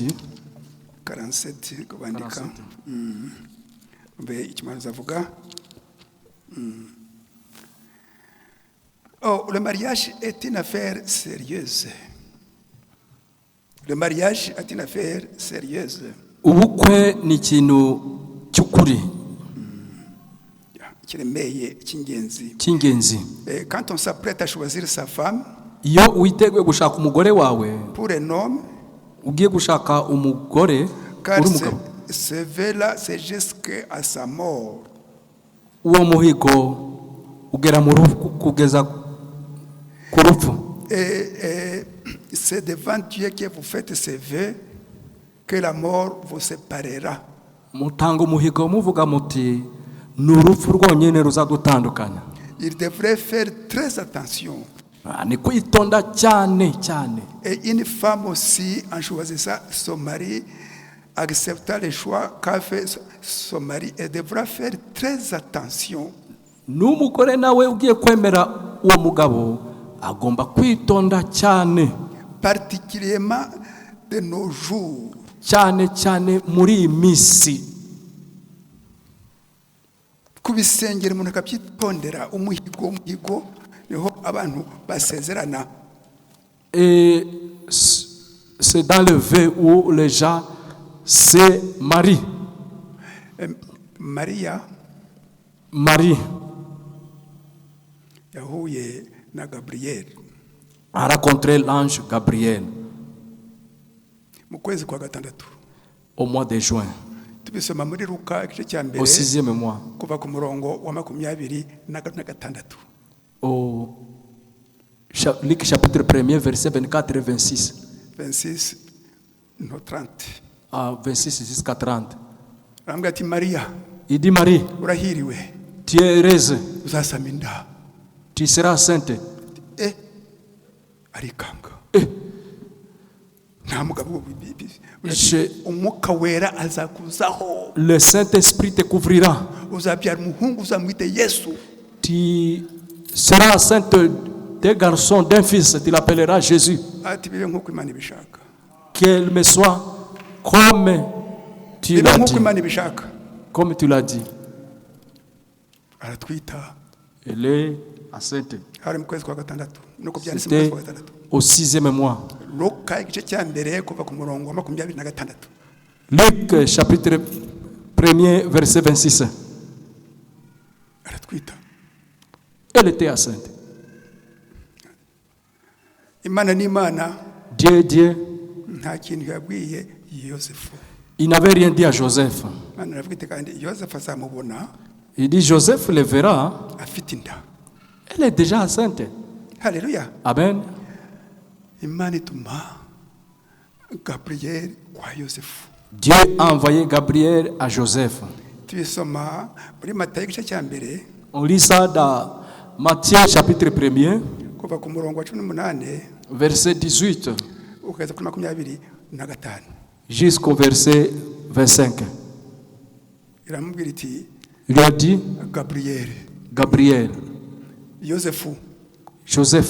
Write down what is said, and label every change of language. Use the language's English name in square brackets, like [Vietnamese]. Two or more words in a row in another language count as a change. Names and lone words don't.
[Kinyarwanda] 47 kubandika. [French] Oh, le mariage est une affaire sérieuse. Le mariage est une affaire sérieuse. [Kinyarwanda] Ubukwe ni ikintu cy'ukuri. Cy'ingenzi. [French] Quand on s'apprête à choisir sa femme, [Kinyarwanda] iyo witeguye gushaka umugore wawe, [French] pour un homme, [Kinyarwanda] ugiye gushaka umugore uri umugabo, [French] c'est jusqu'à sa mort. [Kinyarwanda] Uwo muhigo ugera mu rupfu, kugeza ku rupfu. [French] C'est devant Dieu que vous faites ces vœux que la mort vous séparera. [Kinyarwanda] Mutanga umuhigo muvuga muti n'urupfu rwonyene ruzadutandukanya. [French] Il devrait faire très attention. [Kinyarwanda] Ni kwitonda cyane. [French] Et une femme aussi, en choisissant son mari, acceptant les choix qu'a fait son mari, elle devra faire très attention. [Kinyarwanda] N'umugore nawe ugiye kwemera uwo mugabo agomba kwitonda cyane. [French] Particulièrement de nos jours. [Kinyarwanda] Cyane muri iyi minsi. Kubisengera umuntu akabyitondera, umuhigo niho abantu basezerana. [French] Et c'est dans le vœu où les gens se marient. Marie [Kinyarwanda] yahuye na Gabriel, [French] a rencontré l'ange Gabriel [Kinyarwanda] mu kwezi kwa gatandatu, [French] au mois de juin. [Kinyarwanda] tubisoma muri Luka igice cya mbere [French] au 6e mois. [Kinyarwanda] kuva ku murongo wa 26. [French] Au Luc chapitre 1er, verset 24 et 26. [Kinyarwanda] 26 no 30. [French] À 26 jusqu'à 30. [Kinyarwanda] Arambwira ati Mariya, [French] Il dit Marie, [Kinyarwanda] urahiriwe, [French] tu es heureuse, [Kinyarwanda] uzasama inda. [French] tu seras sainte. [Kinyarwanda] Arikanga. Eh. Nta mugabo umwuka wera azakuzaho. [French] Le Saint-Esprit te couvrira. [Kinyarwanda] Uzabyara umuhungu uzamwite Yesu. [French] Tu seras enceinte d'un garçon, d'un fils, tu l'appelleras Jésus. [Kinyarwanda] Ati bibe nkuko Imana ibishaka. [French] Qu'elle me soit comme tu [Kinyarwanda] Bibe [French] l'as [Kinyarwanda] nkuko [French] dit. [Kinyarwanda] Imana ibishaka. [French] Comme tu l'as dit. [Kinyarwanda] Aratwita. [French] Elle est enceinte. [Kinyarwanda] Hari mu kwezi kwa gatandatu. Nuko byanditse mu kwezi [French] C'était [Kinyarwanda] kwa gatandatu. [French] au 6e mois. [Kinyarwanda] Luka igice cya mbere kuva ku murongo wa 26. [French] Luc chapitre 1er, verset 26. [Kinyarwanda] Aratwita. [French] Elle était enceinte. [Kinyarwanda] Imana ni Imana. [French] Dieu est Dieu. [Kinyarwanda] Nta kintu yabwiye Yosefu. [French] Il n'avait rien dit à Joseph. [Kinyarwanda] Imana iravuga iti kandi Yosefu azamubona [French] Il dit Joseph le verra. [Kinyarwanda] afite inda. [French] Elle est déjà enceinte. [Kinyarwanda] Haleluya. Amen. Imana ituma Gabriel kwa Yosefu. [French] Dieu a envoyé Gabriel à Joseph. [Kinyarwanda] Tubisoma muri Matayo igice cya mbere [French] On lit ça dans Matthieu chapitre 1er, [Kinyarwanda] kuva ku murongo wa 18 [French] verset 18 [Kinyarwanda] ukageza kuri 25 [French] jusqu'au verset 25. [Kinyarwanda] iramubwira iti [French] Il lui a dit, Gabriel, Gabriel, [Kinyarwanda] Yosefu, [French] Joseph,